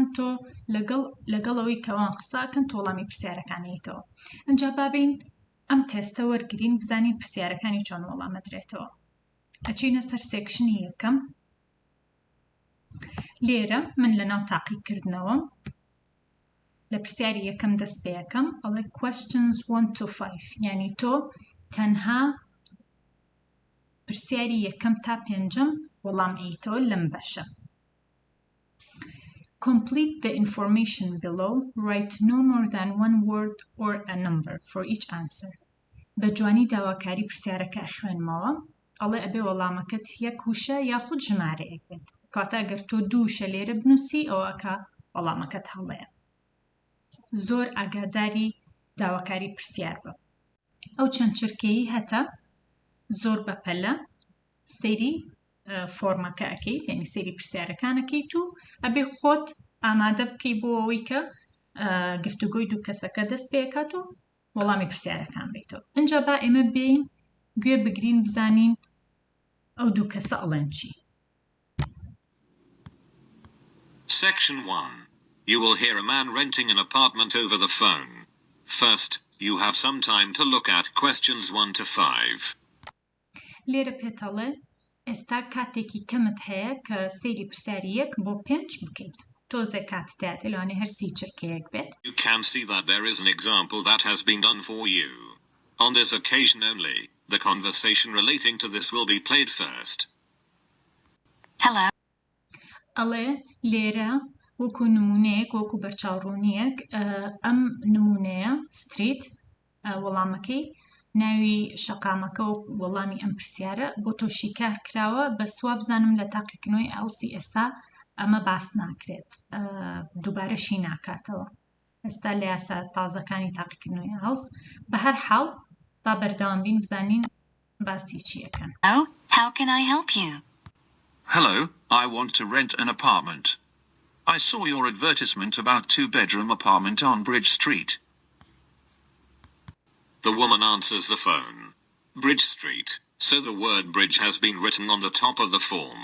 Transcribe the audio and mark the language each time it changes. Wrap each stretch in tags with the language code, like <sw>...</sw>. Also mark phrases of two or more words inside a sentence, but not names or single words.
<ckb>تۆ لەگەڵەوەی کەوان قساکەن تۆ وەڵامی پرسیارەکانیتەوە. ئەنجا بابین ئەم تێستە وەرگرین، بزانین پرسیارەکانی چۆن وەڵامەدرێتەوە. ئەچینە سەر سێکشنی یەکەم. لێرە من لەناو تاقیکردنەوە لە پرسیاری یەکەم دەست پێ یەکەم ئەڵێ</ckb> <en>questions 1 to 5،</en> <ckb>یعنی تۆ تەنها پرسیاری یەکەم تا پێنجەم وەڵام ئەیتەوە لەم بەشە.</ckb> <en>Complete the information below. Write no more than 1 word or a number for each answer.</en> <ckb>بە جوانی داواکاری پرسیارەکە خوێنمەوە. ئەڵێ ئەبێ وەڵامەکەت یەک وشە یاخود ژمارەیەک بێت. کاتە ئەگەر تۆ دوو وشە لێرە بنووسی ئەوەکە وەڵامەکەت هەڵەیە. زۆر ئاگاداری داواکاری پرسیار بە. ئەو چەند چرکەیی هەتە زۆر بەپەلە سەیری فۆرمەکە ئەکەیت، یعنی سەیری پرسیارەکانەکەیت و ئەبێ خۆت ئامادە بکەی بۆ ئەوەی کە گفتوگۆی دوو کەسەکە دەست پێکات و وەڵامی پرسیارەکان بیتەوە. ئەنجا با ئێمە بین گوێ بگرین، بزانین ئەو دوو کەسە ئەڵێن چی.</ckb> <en>Section 1. You will hear a man renting an apartment over the phone. First, you have some time to look at questions 1 to 5.</en> <ckb>لێرە پێتەڵێ ئێستا کاتێکی کەمت هەیە کە سەیری پرسیاری 1 بۆ 5 بکەیت. تۆزێک کاتتایە لەوانێ هەر 30 چرکەیەک بێت.</ckb> <en>You can see that there is an example that has been done for you. On this occasion only, the conversation relating to this will be played first. Hello.</en> <ckb>ئەڵێ لێرە وەکو نمونەیەک، وەکو بەرچاوڕوونیەک، ئەم نمونەیە ستریت وەڵامەکەی ناوی شەقامەکە و وەڵامی ئەم پرسیارە بۆ تۆشی کار کراوە. بە سوا بزانم لە تاقیکردنەوەی IELTS ئێستا ئەمە باس ناکرێت، دووبارەشی ناکاتەوە ئێستا لە یاسا تازەکانی تاقیکردنەوەی IELTS. بە هەر حاڵ با بەردەوام بین بزانین باسی چیەکەن.</ckb> <en>Oh, how can I help you? Hello, I want to rent an apartment. I saw your advertisement about 2-bedroom apartment on Bridge Street. The woman answers the phone. Bridge Street, so the word bridge has been written on the top of the form.</en>